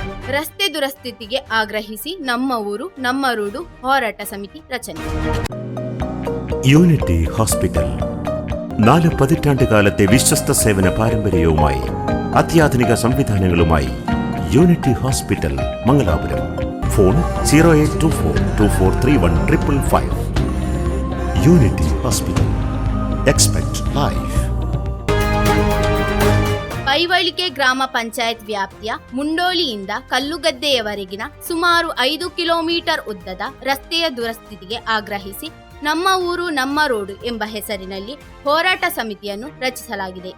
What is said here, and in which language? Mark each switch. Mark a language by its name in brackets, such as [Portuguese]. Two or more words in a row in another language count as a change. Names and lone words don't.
[Kannada] ರಸ್ತೆ ದುರಸ್ತಿಗೆ ಆಗ್ರಹಿಸಿ ನಮ್ಮ ಊರು ನಮ್ಮ ರೋಡು ಹೋರಾಟ ಸಮಿತಿ ರಚನೆ. [Malayalam] യൂണിറ്റി ഹോസ്പിറ്റൽ 4 പതിറ്റാണ്ട് കാലത്തെ വിശ്വസ്ത സേവന പാരമ്പര്യവുമായി അത്യാധുനിക സംവിധാനങ്ങളുമായി യൂണിറ്റി ഹോസ്പിറ്റൽ മംഗലാപുരം. ഫോൺ 0824243155. യൂണിറ്റി ഹോസ്പിറ്റൽ. [English] Expect life. [Kannada] ಪೈವಳಿಕೆ ಗ್ರಾಮ ಪಂಚಾಯತ್ ವ್ಯಾಪ್ತಿಯ ಮುಂಡೋಳಿಯಿಂದ ಕಲ್ಲುಗದ್ದೆಯವರೆಗಿನ ಸುಮಾರು 5 ಕಿಲೋಮೀಟರ್ ಉದ್ದದ ರಸ್ತೆಯ ದುರಸ್ತಿಗೆ ಆಗ್ರಹಿಸಿ ನಮ್ಮ ಊರು ನಮ್ಮ ರೋಡು ಎಂಬ ಹೆಸರಿನಲ್ಲಿ ಹೋರಾಟ ಸಮಿತಿಯನ್ನು ರಚಿಸಲಾಗಿದೆ.